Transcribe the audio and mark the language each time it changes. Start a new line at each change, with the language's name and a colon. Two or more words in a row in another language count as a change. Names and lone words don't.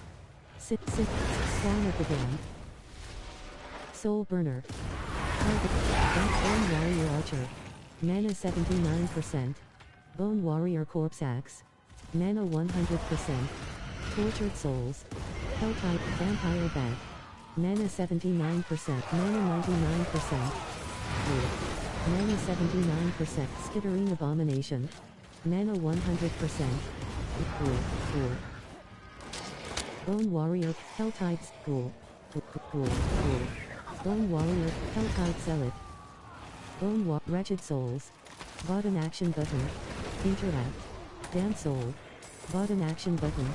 English: Spawn of the damned. Soul burner. Target, bone warrior archer. Mana 79%. Bone warrior corpse axe. Mana 100%. Tortured souls. Hell type, vampire bat. Mana 79%, mana 99%. Blue. Mana 79%, skittering abomination. Mana 100%. Cool. Bone warrior, hell types, cool. Bone warrior, hell type zealot. Wretched souls. Button action button. Interact. Damn soul. Button action button.